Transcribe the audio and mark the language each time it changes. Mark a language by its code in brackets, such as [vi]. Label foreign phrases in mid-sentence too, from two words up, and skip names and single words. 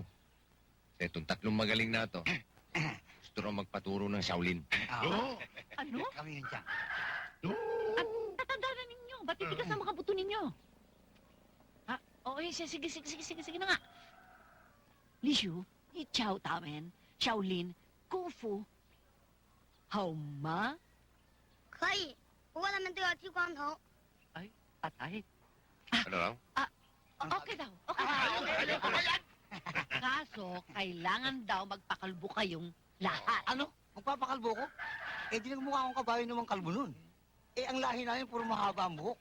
[tl] Itong tatlong magaling na to, gusto raw magpaturo ng Shaolin. Oo. Ano? Kami yun siya. At tatanda na ninyo. Ba't hindi kasama kabuto ninyo? Ha? Oo, sige na nga. Lishu, Chow Tamen, Shaolin, Kung Fu, Hao Ma, [zh] 可以，不过他们都要剃光头。 [tl] patay. Ano raw? Okay daw. Kaso, kailangan daw magpakalbo kayong lahat. Ano? Magpapakalbo ko? Eh, di nagmukha akong kabayo namang kalbo nun. Eh, ang lahi namin puro mahaba ang buhok.